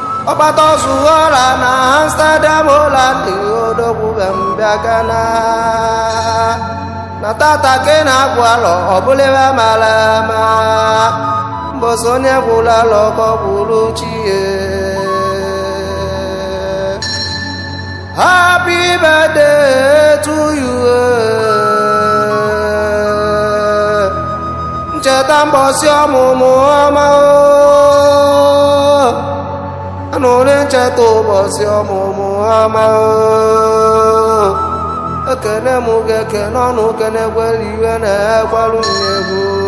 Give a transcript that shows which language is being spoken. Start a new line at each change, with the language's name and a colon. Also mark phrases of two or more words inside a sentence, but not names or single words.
Igbo: Ọkpata ọzụ ọra na Amsterdam, Holland, odogwu be m bịa Ghana. Na tata ka ị na-agwụ alọ, ọ bụla ebe a mara ama. Mbọsị onye gwụrụ alọ ka ọ gwụrụ chi ya.
English: Happy birthday to you, eh.
Igbo: Ncheta mbọsị ọmụmụ ọma, o. Anụrụ ncheta ụbọchị ọmụmụ ọma, o. Ekene mụ ga-ekene ọnụ, kene kwere iwe na-ekwelu m egwu.